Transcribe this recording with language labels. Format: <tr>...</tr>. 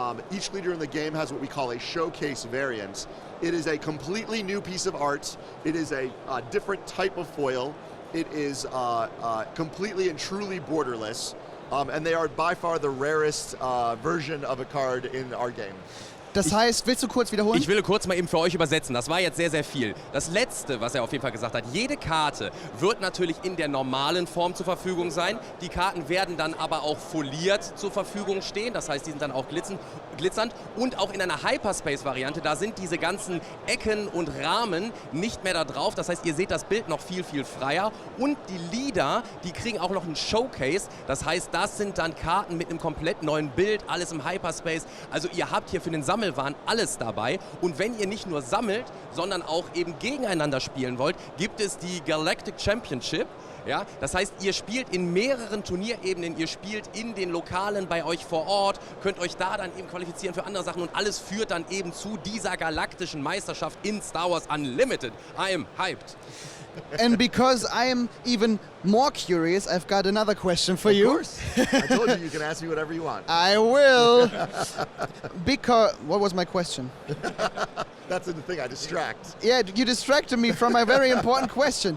<en>Each leader in the game has what we call a showcase variant. It is a completely new piece of art. It is a different type of foil. It is completely and truly borderless. And they are by far the rarest version of a card in our game.</en> <de>Das heißt, willst du kurz wiederholen? Ich will kurz mal eben für euch übersetzen. Das war jetzt sehr, sehr viel. Das Letzte, was er auf jeden Fall gesagt hat, jede Karte wird natürlich in der normalen Form zur Verfügung sein. Die Karten werden dann aber auch foliert zur Verfügung stehen. Das heißt, die sind dann auch glitzernd. Und auch in einer Hyperspace-Variante, da sind diese ganzen Ecken und Rahmen nicht mehr da drauf. Das heißt, ihr seht das Bild noch viel, viel freier. Und die Leader, die kriegen auch noch einen Showcase. Das heißt, das sind dann Karten mit einem komplett neuen Bild, alles im Hyperspace. Also ihr habt hier für den Sammelwahn alles dabei. Und wenn ihr nicht nur sammelt, sondern auch eben gegeneinander spielen wollt, gibt es die Galactic Championship. Ja, das heißt, ihr spielt in mehreren Turnierebenen, ihr spielt in den Lokalen bei euch vor Ort, könnt euch da dann eben qualifizieren für andere Sachen und alles führt dann eben zu dieser galaktischen Meisterschaft in Star Wars Unlimited.</de> <en>I am hyped. And because I am even more curious, I've got another question for you. Of course. I told you can ask me whatever you want. I will. Because, what was my question? That's the thing, I distract. Yeah, you distracted me from my very important question.</en>